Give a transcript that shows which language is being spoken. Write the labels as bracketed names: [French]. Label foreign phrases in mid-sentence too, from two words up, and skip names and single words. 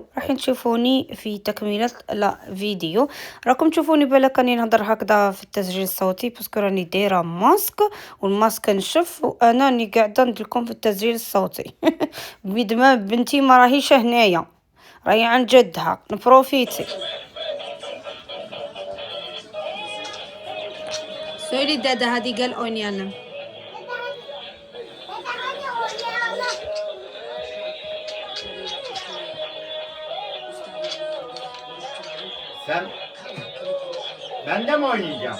[Arabic] راح تشوفوني في تكمله [French] la vidéo. [Arabic] راكم تشوفوني بالك راني نهضر هكذا في التسجيل الصوتي باسكو راني دايره ماسك والماسك نشف وانا راني قاعده ندير لكم في التسجيل الصوتي. بيد ما بنتي ما راهيش هنايا راهي عن جدها نبروفيتي. [Turkish] Söyle dede hadi gel oynayalım. Ben de mi oynayacağım?